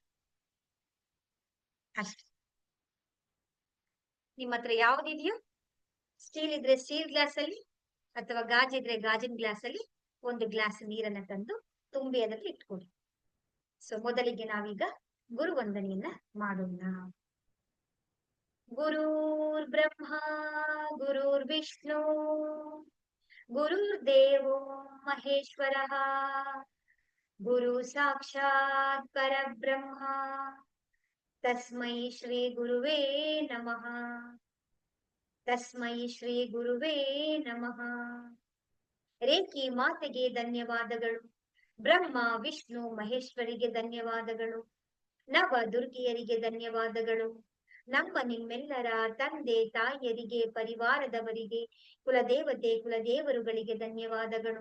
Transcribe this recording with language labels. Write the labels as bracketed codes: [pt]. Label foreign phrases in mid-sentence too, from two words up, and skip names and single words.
[kn] ಅಷ್ಟೇ, ನಿಮ್ಮ ಹತ್ರ ಯಾವ್ದಿದೆಯೋ, ಸ್ಟೀಲ್ ಇದ್ರೆ [en] steel glass [kn] ಅಲ್ಲಿ ಅಥವಾ ಗಾಜಿದ್ರೆ ಗಾಜಿನ ಗ್ಲಾಸ್ ಅಲ್ಲಿ ಒಂದು ಗ್ಲಾಸ್ ನೀರನ್ನ ತಂದು ತುಂಬಿ ಅದರಲ್ಲಿ ಇಟ್ಕೊಳ್ಳಿ. ಸೊ ಮೊದಲಿಗೆ ನಾವೀಗ ಗುರುವಂದನೆಯನ್ನ ಮಾಡೋಣ. [sa] ಗುರುರ್ ಬ್ರಹ್ಮ ಗುರುರ್ ವಿಷ್ಣು ಗುರುರ್ ದೇವೋ ಮಹೇಶ್ವರ ಗುರು ಸಾಕ್ಷಾತ್ ಪರಬ್ರಹ್ಮ ತಸ್ಮೈ ಶ್ರೀ ಗುರುವೇ ನಮಃ. ತಸ್ಮೈ ಶ್ರೀ ಗುರುವೇ ನಮಃ. [kn] ರೇಖಿ ಮಾತೆಗೆ ಧನ್ಯವಾದಗಳು, ಬ್ರಹ್ಮ ವಿಷ್ಣು ಮಹೇಶ್ವರಿಗೆ ಧನ್ಯವಾದಗಳು, ನವ ದುರ್ಗಿಯರಿಗೆ ಧನ್ಯವಾದಗಳು, ನಮ್ಮ ನಿಮ್ಮೆಲ್ಲರ ತಂದೆ ತಾಯಿಯರಿಗೆ, ಪರಿವಾರದವರಿಗೆ, ಕುಲದೇವತೆ ಕುಲದೇವರುಗಳಿಗೆ ಧನ್ಯವಾದಗಳು.